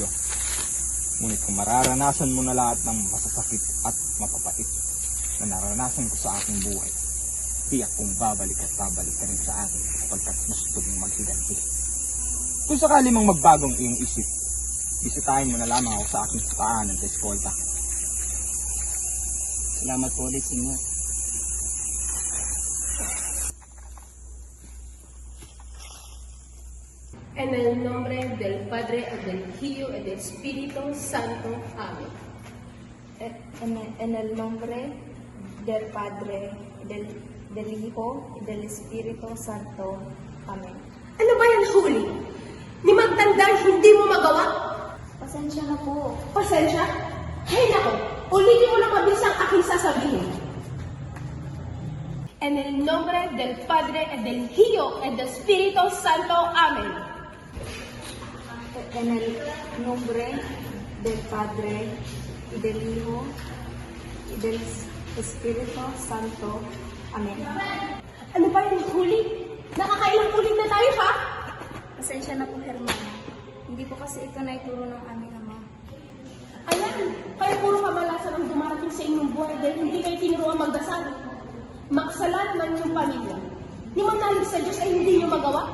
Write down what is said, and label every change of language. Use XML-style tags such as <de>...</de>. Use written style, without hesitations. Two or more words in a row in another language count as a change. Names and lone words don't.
<tl>Ngunit kung mararanasan mo na lahat ng masasakit at mapapait na naranasan ko sa aking buhay, tiyak kong babalik at babalik ka rin sa akin kapag gusto mong maghiganti. Kung sakali mang magbagong iyong isip, bisitahin mo na lamang ako sa aking paanan sa eskolta. Salamat po ulit, Senyor.</tl> <es>En el nombre del Padre, del Hijo y del Espíritu Santo. Amén. En el nombre del Padre, del del Hijo, y del Espíritu Santo. Amen.</es> <tl>Ano ba yan, Huli? Ni magtandang hindi mo magawa? Pasensya na po. Pasensya? Hay nako, ulitin mo na mabilis ang aking sasabihin.</tl> <es>En el nombre del Padre, y del Hijo, y del Espíritu Santo. Amen. En el nombre del Padre, y del Hijo, y del Espíritu Santo. Amen.</es> <tl>Ano ba yan, Huli? Nakakailang ulit na tayo, ha? Pasensya na po, Hermana. Hindi po kasi ito na ituro ng aming ama. Ayan, kaya puro kamalasan ang dumarating sa inyong buhay dahil hindi kayo tinuruan magdasal. Makasalanan yung pamilya. Yung manalig sa Diyos ay hindi nyo magawa.</tl>